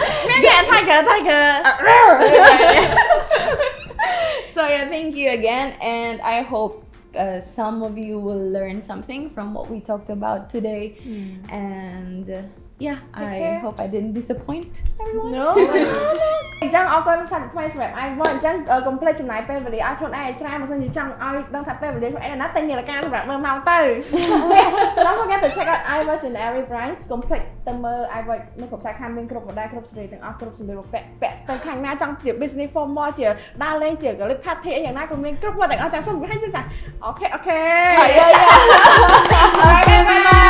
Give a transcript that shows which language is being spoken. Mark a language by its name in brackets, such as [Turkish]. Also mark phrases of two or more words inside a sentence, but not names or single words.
[English] tiger So yeah, thank you again, and I hope some of you will learn something from what we talked about today. And yeah, I hope I didn't disappoint everyone. [Khmer] No អញ្ចឹងអរគុណសាច់ថ្មីសម្រាប់ I មកអញ្ចឹងកុំភ្លេចចំណាយពេលវេលាឲ្យខ្លួនឯងច្រើនបើមិនជាចង់ឲ្យដឹងថាពេលវេលាខ្លួនឯងណាតែនាឡិកាសម្រាប់មើលម៉ោងទៅ [English] So don't forget to check out iWatch in every branch [Khmer] កុំភ្លេចទៅមើល iWatch នៅគ្រប់សាខាមានគ្រប់ model គ្រប់ series ទាំងអស់គ្រប់សម្ភារបំពាក់ទៅខាងណាចង់ជា [English] business formal [Khmer] ជាដើរលេងជា [English] clip party [Khmer] អីយ៉ាងណាក៏មានគ្រប់មកទាំងអស់ចាំសុំឲ្យចឹងចាអូខេ [English] Yeah. Alright, bye.